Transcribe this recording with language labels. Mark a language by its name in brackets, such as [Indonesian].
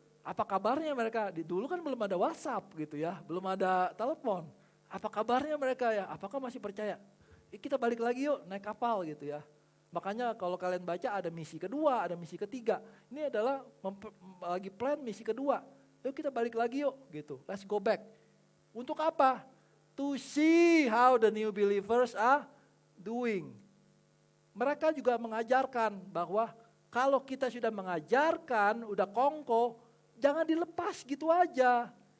[Indonesian] Apa kabarnya mereka? Dulu kan belum ada WhatsApp gitu ya, belum ada telepon. Apa kabarnya mereka ya? Apakah masih percaya? Kita balik lagi yuk naik kapal gitu ya. Makanya kalau kalian baca ada misi kedua, ada misi ketiga. Ini adalah lagi plan misi kedua. Yuk kita balik lagi yuk gitu. [English] Let's go back. [Indonesian] Untuk apa? [English] To see how the new believers are doing. [Indonesian] Mereka juga mengajarkan bahwa kalau kita sudah mengajarkan, udah kongko, jangan dilepas gitu aja.